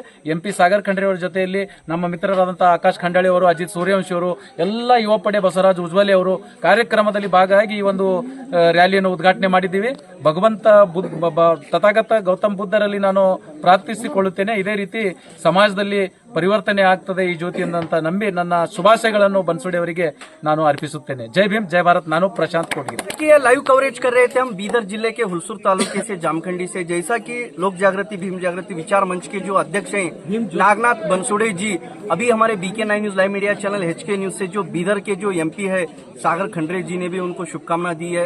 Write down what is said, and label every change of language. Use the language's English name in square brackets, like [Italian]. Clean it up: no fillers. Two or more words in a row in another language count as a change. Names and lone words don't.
[Kannada] MP ಸಾಗರ್ ಖಂಡ್ರೆ ಅವರ ಜೊತೆಯಲ್ಲಿ ನಮ್ಮ ಮಿತ್ರರಾದಂಥ ಆಕಾಶ್ ಖಂಡಾಳಿ ಅವರು, ಅಜಿತ್ ಸೂರ್ಯವಂಶಿ ಅವರು, ಎಲ್ಲ ಯುವ ಪಡೆ ಬಸವರಾಜ್ ಉಜ್ವಲೆ ಅವರು ಕಾರ್ಯಕ್ರಮದಲ್ಲಿ ಭಾಗವಾಗಿ ಈ ಒಂದು ರ್ಯಾಲಿಯನ್ನು ಉದ್ಘಾಟನೆ ಮಾಡಿದ್ದೀವಿ। ಭಗವಂತ ತಥಾಗತ ಗೌತಮ್ ಬುದ್ಧರಲ್ಲಿ ನಾನು ಪ್ರಾರ್ಥಿಸಿಕೊಳ್ಳುತ್ತೇನೆ. ಇದೇ ರೀತಿ ಸಮಾಜದಲ್ಲಿ ಪರಿವರ್ತನೆ ಆಗ್ತದೆ ಈ ಜ್ಯೋತಿಯಿಂದ ಅಂತ ನಂಬಿ ನನ್ನ ಶುಭಾಶಯಗಳನ್ನು ಬನ್ಸುಡೆ ಅವರಿಗೆ ನಾನು अर्पिಸುತ್ತೇನೆ. [Hindi] जय भीम जय भारत. [Kannada] ನಾನು ಪ್ರಶಾಂತ್ ಕೋಟಗಿರಿ. [Hindi] ये लाइव कवरेज कर रहे थे हम बीदर जिले के हुलसूर तालुके से जामखंडी से। जैसा कि लोक जागृति भीम जागृति विचार मंच के जो अध्यक्ष हैं नागनाथ बनसोड़े जी अभी हमारे BK9 न्यूज लाइव मीडिया चैनल HK न्यूज से जो बीदर के जो MP है सागर खंडरे जी ने भी उनको शुभकामना दी है।